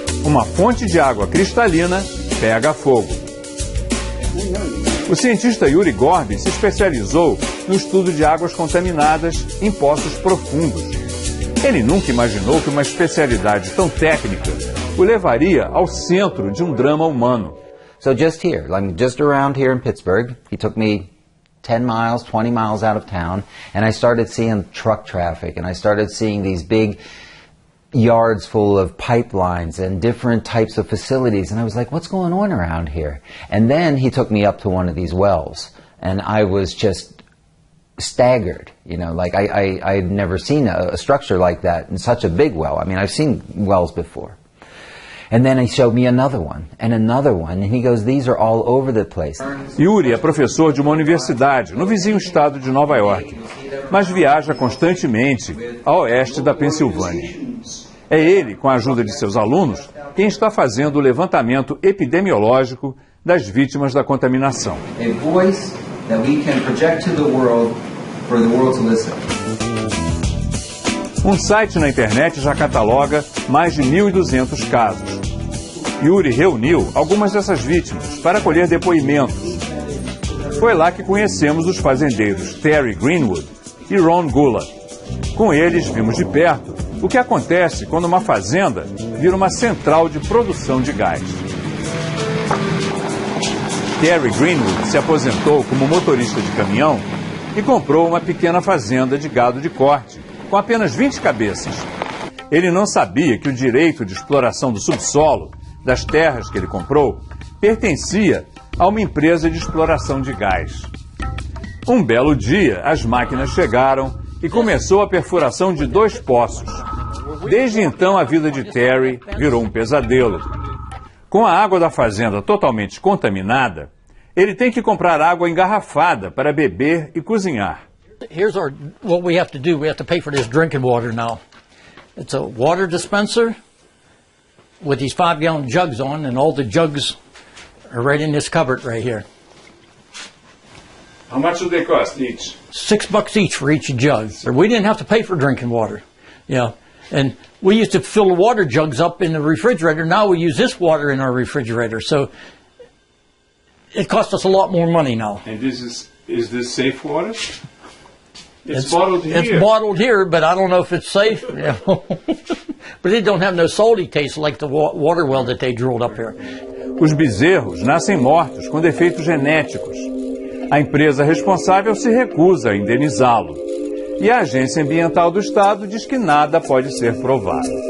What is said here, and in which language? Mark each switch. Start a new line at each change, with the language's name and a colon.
Portuguese: Uma fonte de água cristalina pega fogo. O cientista Yuri Gorby se especializou no estudo de águas contaminadas em poços profundos. Ele nunca imaginou que uma especialidade tão técnica o levaria ao centro de um drama humano.
English: So just here, like just around here in Pittsburgh, he took me 10 miles, 20 miles out of town, and I started seeing truck traffic, and I started seeing these big yards full of pipelines and different types of facilities, and I was like, what's going on around here? And then he took me up to one of these wells, and I was just staggered, you know, like I'd never seen a structure like that in such a big well. I mean, I've seen wells before. And then he showed me another one, and he goes, these are all over the place.
Portuguese: Yuri é professor de uma universidade no vizinho estado de Nova York, mas viaja constantemente a oeste da Pensilvânia. É ele, com a ajuda de seus alunos, quem está fazendo o levantamento epidemiológico das vítimas da contaminação.
English: A voice that we can project to the world for the world to listen.
Portuguese: Um site na internet já cataloga mais de 1.200 casos. Yuri reuniu algumas dessas vítimas para colher depoimentos. Foi lá que conhecemos os fazendeiros Terry Greenwood e Ron Gula. Com eles, vimos de perto o que acontece quando uma fazenda vira uma central de produção de gás. Terry Greenwood se aposentou como motorista de caminhão e comprou uma pequena fazenda de gado de corte, com apenas 20 cabeças. Ele não sabia que o direito de exploração do subsolo, das terras que ele comprou, pertencia a uma empresa de exploração de gás. Um belo dia, as máquinas chegaram e começou a perfuração de 2 poços. Desde então, a vida de Terry virou um pesadelo. Com a água da fazenda totalmente contaminada, ele tem que comprar água engarrafada para beber e cozinhar.
English: Here's what we have to do. We have to pay for this drinking water now. It's a water dispenser with these 5-gallon jugs on, and all the jugs are right in this cupboard right here. How much do they cost each? $6 each for each jug. We didn't have to pay for drinking water. Yeah. And we used to fill the water jugs up in the refrigerator. Now we use this water in our refrigerator. So it costs us a lot more money now. And is this safe water? It's bottled here. It's bottled here, but I don't know if it's safe. But it don't have no salty taste like the water well that they drilled up here.
Portuguese: Os bezerros nascem mortos com defeitos genéticos. A empresa responsável se recusa a indenizá-lo. E a Agência Ambiental do Estado diz que nada pode ser provado.